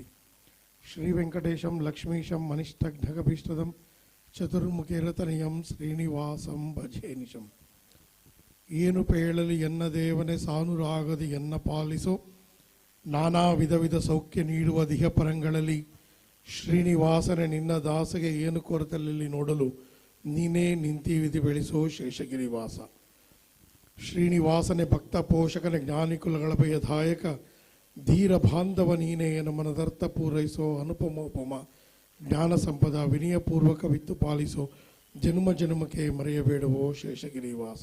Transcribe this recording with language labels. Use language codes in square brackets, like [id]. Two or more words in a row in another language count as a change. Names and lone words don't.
[sa] ಶ್ರೀ ವೆಂಕಟೇಶಂ ಲಕ್ಷ್ಮೀಶಂ ಮನಿಷ್ಠಘ್ನಗಭೀಷ್ಟದಂ ಚತುರ್ಮುಖೇರತನಿಯಂ ಶ್ರೀನಿವಾಸಂ ಭಜೆ ನಿಶಂ. [kn] ಏನು ಪೇಳಲಿ ಎನ್ನ ದೇವನೇ ಸಾನುರಾಗದಿ ಎನ್ನ ಪಾಲಿಸೋ, ನಾನಾ ವಿಧ ವಿಧ ಸೌಖ್ಯ ನೀಡುವ ದಿಹ ಪರಂಗಳಲ್ಲಿ ಶ್ರೀನಿವಾಸನೆ ನಿನ್ನ ದಾಸಗೆ ಏನು ಕೊರತಲ್ಲಿ ನೋಡಲು ನೀನೇ ನಿಂತಿವಿಧಿ ಬೆಳೆಸೋ ಶೇಷಗಿರಿವಾಸ. ಶ್ರೀನಿವಾಸನೆ ಭಕ್ತ ಪೋಷಕನ ಜ್ಞಾನಿಕುಲಗಳ ಭಯದಾಯಕ ಧೀರ ಬಾಂಧವ ನೀನೇ ಮನದರ್ಥ ಪೂರೈಸೋ ಅನುಪಮೋಪಮ ಜ್ಞಾನ ಸಂಪದ ವಿನಯಪೂರ್ವಕ ವಿತ್ತು ಪಾಲಿಸೋ ಜನ್ಮ ಜನ್ಮಕ್ಕೆ ಮರೆಯಬೇಡವೋ ಶೇಷಗಿರಿವಾಸ.